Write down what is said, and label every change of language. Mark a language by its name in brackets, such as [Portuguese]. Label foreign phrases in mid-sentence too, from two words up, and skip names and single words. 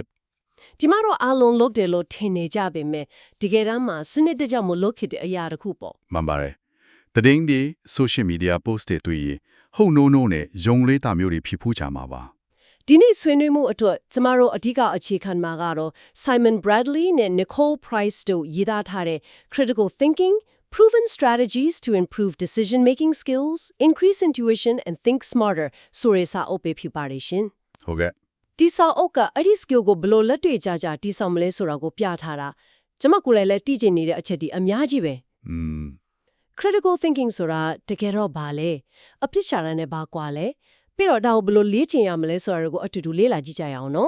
[Burmese] ကျမတို့အားလုံးလုပ်တယ်လို့ထင်နေကြပေမဲ့တကယ်တမ်းမှာစနစ်တကျမလုပ်ခဲ့တဲ့အရာတစ်ခုပေါ့ မှန်ပါတယ်သတင်းတွေ [English] social media post [Burmese] တွေတွေ့ရင်ဟုတ်နိုးနိုးနဲ့ယုံလေးတာမျိုးတွေဖြစ်ဖို့ချမှာပါ ဒီနေ့ဆွေးနွေးမှုအတွက်ကျမတို့အဓိကအခြေခံမှာကတော့ Simon Bradley နဲ့ Nicole Price တို့ရေးသားထားတဲ့ Critical Thinking Proven Strategies to Improve Decision-Making Skills, Increase Intuition and Think Smarter ဆိုတဲ့စာအုပ်ပဲဖြစ်ပါတယ်ရှင် ဟုတ်ကဲ့ ဒီစာအုပ်ကအဲ့ဒီ skill ကိုဘယ်လိုလက်တွေ့ကြကြတိဆောက်မလဲဆိုတာကိုပြထားတာကျမကိုယ်လည်းသိချင်နေတဲ့အချက်ဒီအများကြီးပဲ [English] Critical Thinking [Burmese] ဆိုတာတကယ်တော့ဘာလဲအဖြစ်ရှာရတဲ့ဘာကွာလဲပြီးတော့ဒါကိုဘယ်လိုလေ့ကျင့်ရမလဲဆိုတာကိုအတူတူလေ့လာကြည့်ကြရအောင်နော်